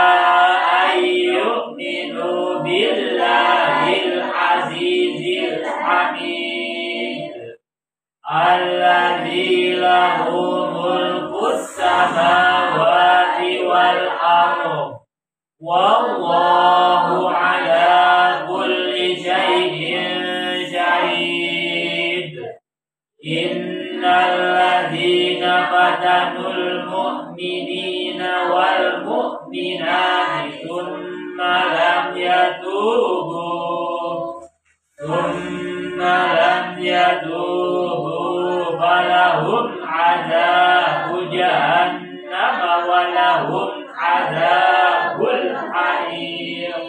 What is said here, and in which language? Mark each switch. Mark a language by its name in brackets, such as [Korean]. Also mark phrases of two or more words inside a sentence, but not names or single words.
[Arabic] أن يؤمنوا بالله العزيز الحميد الذي له ملك السماوات والأرض والله على كل شيء شهيد. إن الذين فتنوا المؤمنين والمؤمنات ثم لم يتوبوا فلهم عذاب جهنم ولهم عذاب الحريق.